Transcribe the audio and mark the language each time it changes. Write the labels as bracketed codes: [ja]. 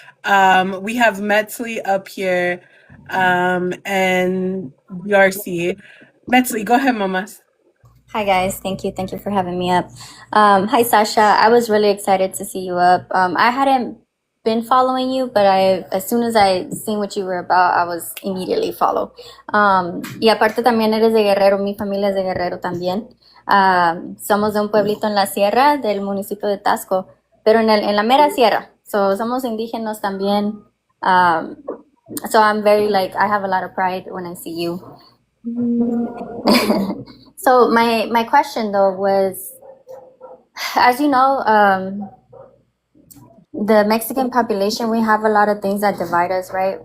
[en] We have Metzley up here, and Yarcy. Metzley, go ahead, mamas. Hi guys, thank you for having me up. Hi Sasha, I was really excited to see you up. I hadn't been following you, but as soon as I seen what you were about, I was immediately follow. [es] Y aparte también eres de Guerrero, mi familia es de Guerrero también. Somos de un pueblito en la sierra del municipio de Tasco, pero en la mera sierra. So somos indígenas también. [en] So I'm very I have a lot of pride when I see you. So my question though was, as you know, the Mexican population, we have a lot of things that divide us, right?